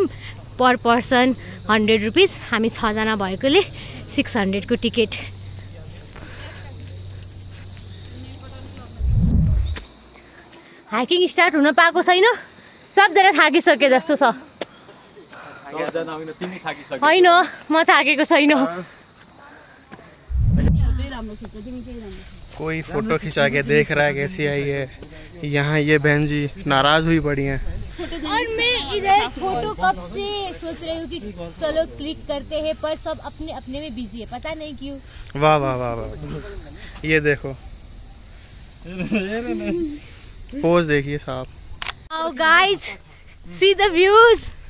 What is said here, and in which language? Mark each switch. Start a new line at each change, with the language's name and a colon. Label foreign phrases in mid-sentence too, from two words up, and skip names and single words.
English: per person 100 rupees.
Nepali: हामी 6 जना भएकोले 600 को टिकट।
English: hiking start
Nepali: हुन पाएको छैन, सबजना थाकिसके जस्तो छ। होइन, म थाकेको छैन।
Hindi: कोई फोटो खिंचा के देख रहा है कैसी आई है। यहाँ ये बहन जी नाराज हुई पड़ी हैं। और मैं इधर फोटो कब से सोच रही हूँ कि चलो क्लिक करते हैं, पर सब अपने अपने में बिजी है, पता नहीं क्यों। वाह वाह वाह वाह, ये देखो पोज देखिए साहब।
English: Oh guys, see the views.